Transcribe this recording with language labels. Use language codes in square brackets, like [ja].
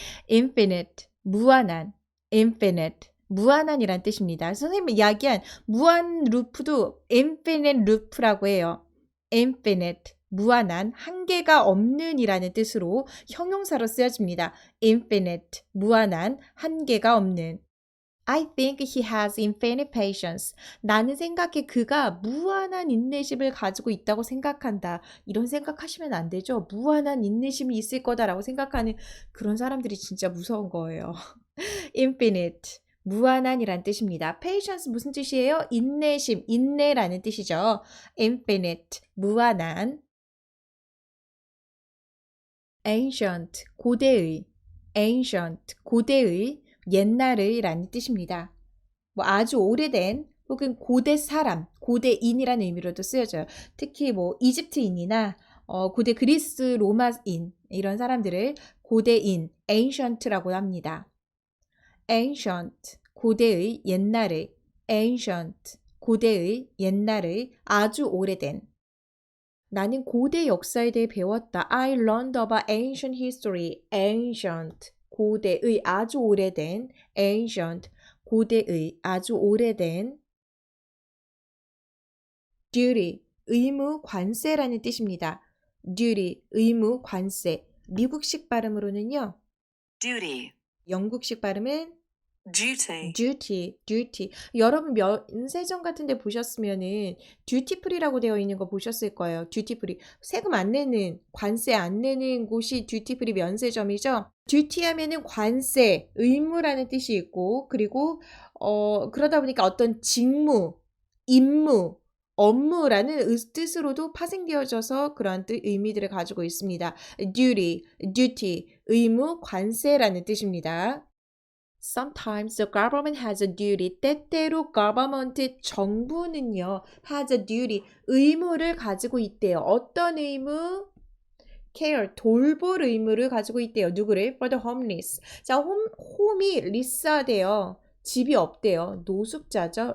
[ko] infinite, 무한한, infinite, 무한한이란 뜻입니다. 선생님이 이야기한 무한 루프도 infinite loop라고 해요. infinite, 무한한, 한계가 없는 이라는 뜻으로 형용사로 쓰여집니다. infinite, 무한한, 한계가 없는. [en] I think he has infinite patience. [ko] 나는 생각해 그가 무한한 인내심을 가지고 있다고 생각한다. 이런 생각하시면 안 되죠. 무한한 인내심이 있을 거다라고 생각하는 그런 사람들이 진짜 무서운 거예요. infinite. 무한한이란 뜻입니다. patience 무슨 뜻이에요? 인내심, 인내라는 뜻이죠. infinite. 무한한. ancient. 고대의. ancient. 고대의. 옛날의라는 뜻입니다. 뭐 아주 오래된 혹은 고대 사람, 고대인이라는 의미로도 쓰여져요. 특히 뭐 이집트인이나 고대 그리스 로마인 이런 사람들을 고대인, ancient라고 합니다. ancient, 고대의, 옛날의, ancient, 고대의, 옛날의, 아주 오래된. 나는 고대 역사에 대해 배웠다. [en] I learned about ancient history. [ko] ancient, 고대의, 아주 오래된, ancient, 고대의, 아주 오래된. duty, 의무, 관세라는 뜻입니다. duty, 의무, 관세. 미국식 발음으로는요. [en] duty, [ko] 영국식 발음은 [en] duty, duty. [ko] 여러분 면세점 같은 데 보셨으면은 듀티 프리라고 되어 있는 거 보셨을 거예요. 듀티 프리. 세금 안 내는, 관세 안 내는 곳이 듀티 프리 면세점이죠. 듀티 하면은 관세, 의무라는 뜻이 있고, 그리고 그러다 보니까 어떤 직무, 임무, 업무라는 뜻으로도 파생되어져서 그러한 의미들을 가지고 있습니다. duty, 의무, 관세라는 뜻입니다. [en] Sometimes the government has a duty. [ko] 때때로 government, 정부는요, [en] has a duty, [ko] 의무를 가지고 있대요. 어떤 의무? care, 돌볼 의무를 가지고 있대요. 누구를? [en] For the homeless. [ko] 자, 홈이 리스하대요. 집이 없대요. 노숙자죠.